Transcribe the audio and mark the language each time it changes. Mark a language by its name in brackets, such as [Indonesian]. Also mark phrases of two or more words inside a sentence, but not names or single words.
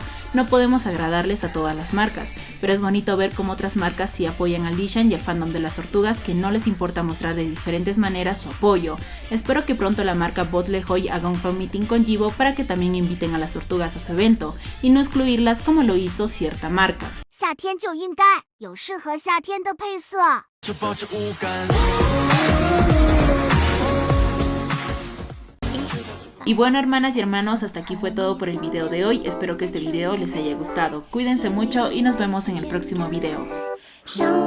[Spanish] No podemos agradarles a todas las marcas, pero es bonito ver cómo otras marcas sí apoyan al Dishan y al fandom de las tortugas, que no les importa mostrar de diferentes maneras su apoyo. Espero que pronto la marca Botlekhoy haga un [English] fan meeting [Spanish] con Jibo para que también inviten a las tortugas a su evento y no excluirlas como lo hizo cierta marca. [Chinese] 夏天就应该有适合夏天的配色。 [Spanish] Y bueno, hermanas y hermanos, hasta aquí fue todo por el video de hoy. Espero que este video les haya gustado. Cuídense mucho y nos vemos en el próximo video.